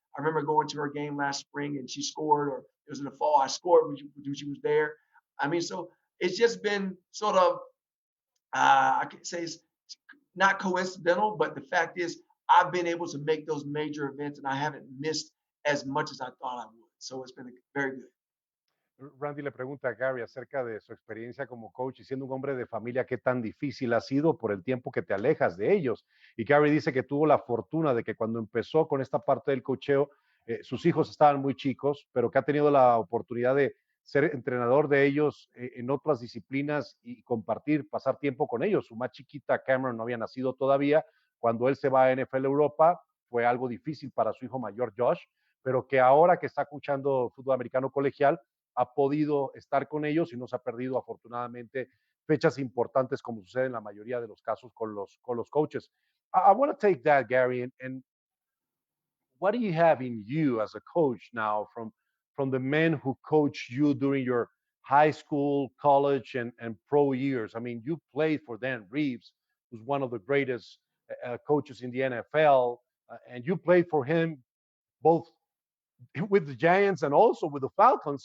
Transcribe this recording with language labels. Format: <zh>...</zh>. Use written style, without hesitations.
<en>I remember going to her game last spring and she scored, or it was in the fall. I scored when she was there. I mean, so it's just been sort of, I can say it's not coincidental, but the fact is I've been able to make those major events and I haven't missed as much as I thought I would. So it's been very good.</en> <es>Randy le pregunta a Gary acerca de su experiencia como coach y siendo un hombre de familia, qué tan difícil ha sido por el tiempo que te alejas de ellos. Y Gary dice que tuvo la fortuna de que cuando empezó con esta parte del coacheo, sus hijos estaban muy chicos, pero que ha tenido la oportunidad de ser entrenador de ellos en otras disciplinas y compartir, pasar tiempo con ellos. Su más chiquita, Cameron, no había nacido todavía. Cuando él se va a NFL Europa, fue algo difícil para su hijo mayor, Josh, pero que ahora que está escuchando fútbol americano colegial, ha podido estar con ellos y no se ha perdido afortunadamente fechas importantes como sucede en la mayoría de los casos con los coaches.</es> <en>I want to take that, Gary, and what do you have in you as a coach now from the men who coached you during your high school, college, and pro years? I mean, you played for Dan Reeves, who's one of the greatest coaches in the NFL, and you played for him both with the Giants and also with the Falcons.</en>